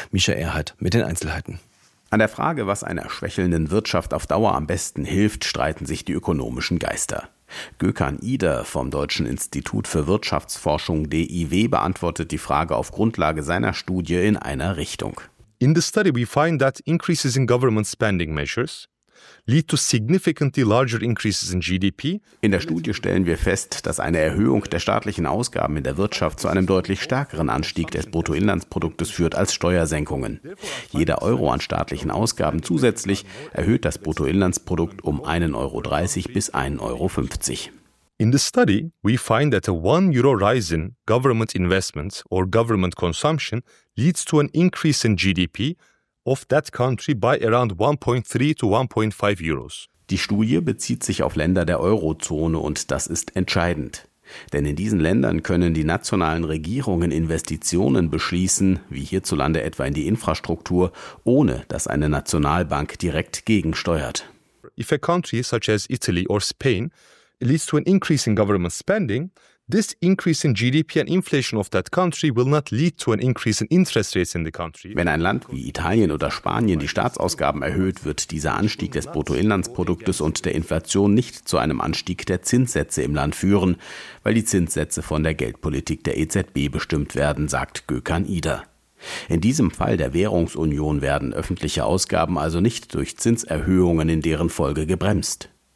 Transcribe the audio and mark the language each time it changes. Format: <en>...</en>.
<de>Micha Erhardt mit den Einzelheiten. An der Frage, was einer schwächelnden Wirtschaft auf Dauer am besten hilft, streiten sich die ökonomischen Geister. Gökhan Ider vom Deutschen Institut für Wirtschaftsforschung DIW beantwortet die Frage auf Grundlage seiner Studie in einer Richtung.</de> <en>In the study we find that increases in government spending measures lead to significantly larger increases in GDP.</en> <de>In der Studie stellen wir fest, dass eine Erhöhung der staatlichen Ausgaben in der Wirtschaft zu einem deutlich stärkeren Anstieg des Bruttoinlandsproduktes führt als Steuersenkungen. Jeder Euro an staatlichen Ausgaben zusätzlich erhöht das Bruttoinlandsprodukt um 1,30 Euro bis 1,50 Euro.</de> <en>In the study, we find that a 1 Euro rise in government investments or government consumption leads to an increase in GDP of that country by around 1.3 to 1.5 euros.</en> <de>Die Studie bezieht sich auf Länder der Eurozone und das ist entscheidend. Denn in diesen Ländern können die nationalen Regierungen Investitionen beschließen, wie hierzulande etwa in die Infrastruktur, ohne dass eine Nationalbank direkt gegensteuert.</de> <en>If a country such as Italy or Spain leads to an increase in government spending, this increase in GDP and inflation of that country will not lead to an increase in interest rates in the country.</en> <de>Wenn ein Land wie Italien oder Spanien die Staatsausgaben erhöht, wird dieser Anstieg des Bruttoinlandsproduktes und der Inflation nicht zu einem Anstieg der Zinssätze im Land führen, weil die Zinssätze von der Geldpolitik der EZB bestimmt werden, sagt Gökhan Ider. In diesem Fall der Währungsunion werden öffentliche Ausgaben also nicht durch Zinserhöhungen in deren Folge gebremst.</de>